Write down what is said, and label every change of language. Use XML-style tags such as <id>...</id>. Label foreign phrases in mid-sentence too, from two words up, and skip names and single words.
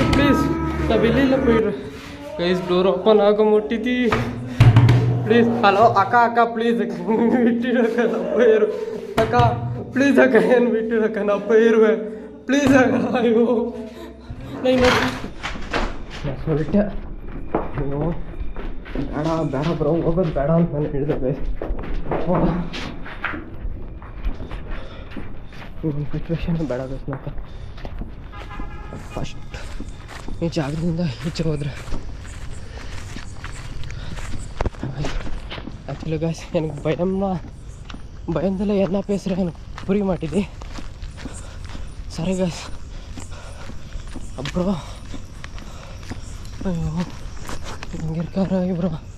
<ta>ப்ளீஸ் நான் வெளியில் போயிடுவேன்.</ta> <en>please door open</en> <ta>ஆக மாட்டேது. ப்ளீஸ் ஹலோ அக்கா ப்ளீஸ் விட்டுடு அக்கா, நான் போயிடுவேன். அக்கா ப்ளீஸ் அக்கா, என்னை விட்டுடு அக்கா, நான் போயிடுவேன். ப்ளீஸ் அக்கா. ஐயோ நான் சொல்லிட்டேன்.</ta> <kn>ஐயோ ಬೇಡ ಬ್ರೋ, ಹೋಗೋದು ಬೇಡ ಅಂತ ನಾನು ಹೇಳಿದೆ ಗೈಸ್. ಸಿಚುವೇಶನ್ ಬೇಡ ಗೈಸ್.</kn> <ta>నాకు</ta> <kn>ಫಸ್ಟ್ ಈ ಜಾಗದಿಂದ ಈಚೆ ಹೋದ್ರೆ</kn> <ta>ஆக்சுவலி கைஸ் எனக்கு பயந்தில் என்ன பேசுகிறேன் எனக்கு புரிய மாட்டேது. சரி கைஸ், அப்புறம் ஐயோ இங்கே இருக்காரா ப்ரோ?</ta>